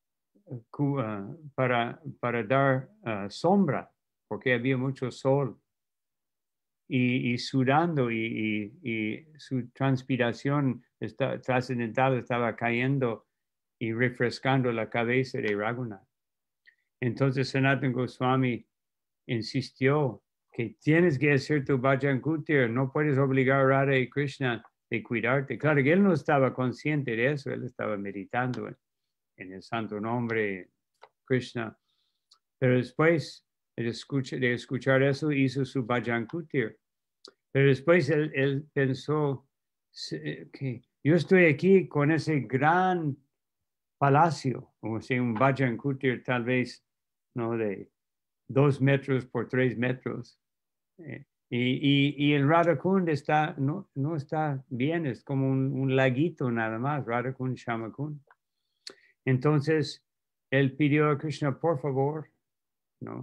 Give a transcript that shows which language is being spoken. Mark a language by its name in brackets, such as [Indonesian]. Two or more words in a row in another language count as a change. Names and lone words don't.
[Spanish] para dar sombra, porque había mucho sol, y sudando, y su transpiración trascendental estaba cayendo y refrescando la cabeza de Raghunath. Entonces Sanatana Goswami insistió que tienes que hacer tu [Hindi] भजन कुटीर, [Spanish] no puedes obligar a Radha y Krishna de cuidarte. Claro que él no estaba consciente de eso, él estaba meditando en el santo nombre Krishna, pero después de escuchar eso hizo su [Hindi] भजन कुटीर. [Spanish] Pero después él pensó que yo estoy aquí con ese gran palacio, o sea, un [Hindi] भजन कुटीर [Spanish] tal vez, ¿no?, de 2 metros por 3 metros. Y el Radhakund no está bien, es como un laguito nada más, Radhakund, Shyamakund. Entonces, él pidió a Krishna, por favor, ¿no?